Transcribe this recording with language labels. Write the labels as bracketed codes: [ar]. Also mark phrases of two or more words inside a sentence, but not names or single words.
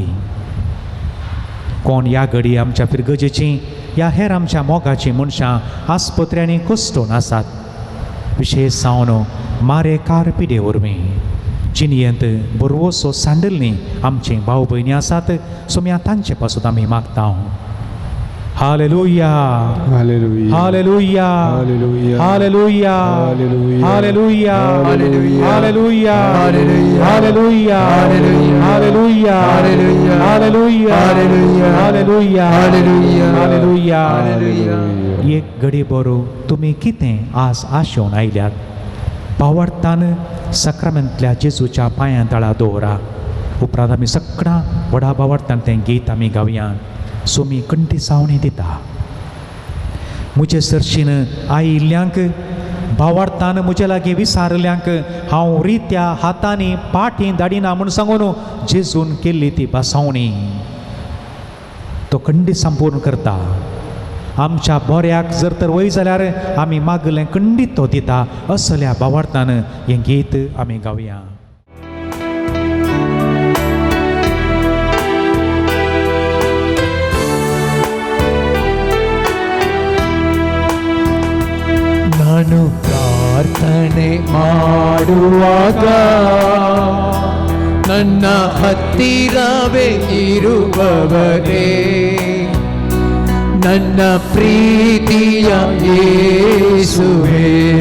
[kok] कोण ह्या घडी आमच्या फिरगजेची ह्या हेर आमच्या मोगाची मनशां आस्पत्र्यांनी कश्टून आसात, विशेश जावन मारे कार पिडे वरवीं जिनियंत बरवोसो सांडल्लीं आमची भाव भयणी आसात, सुमया तांचे पासून आमी मागता. हालेलुया, हालेलुया, हालेलुया, हालेलुया, हालेलुया, हालेलुया, हालेलुया, हालेलुया, हालेलुया, हालेलुया, हालेलुया, हालेलुया, हालेलुया, हालेलुया, हालेलुया, हालेलुया, हालेलुया, हालेलुया. एक घडी बरो तुमी कितें आज आशेवन आयल्यात, भावार्थान सक्रामेंतल्या जेजूच्या पांया तळा दवरा. उपरांत आमी सगळां व्हडा भावार्थान तें गीत आमी गावया. सोमी कंठी सावणी दिता. म्हजे सरशीन आयिल्ल्यांक भावार्थान म्हजे लागीं विसारल्यांक हांव रित्या हातांनी पाटी धाडिना म्हूण सांगून जेजून केल्ली ती बासावणी तो खंडी संपूर्ण करता. आमच्या बोऱ्याक जर तर वय जाल्यार आमी मागलें खंडीत तो दिता. असल्या भावार्थान हें गीत आमी गावया. [kn] ನಾನು ಪ್ರಾರ್ಥನೆ ಮಾಡುವಾಗ ನನ್ನ ಹತ್ತಿರವೇ ಇರುವವರೇ, ನನ್ನ ಪ್ರೀತಿಯ ಯೇಸುವೇ.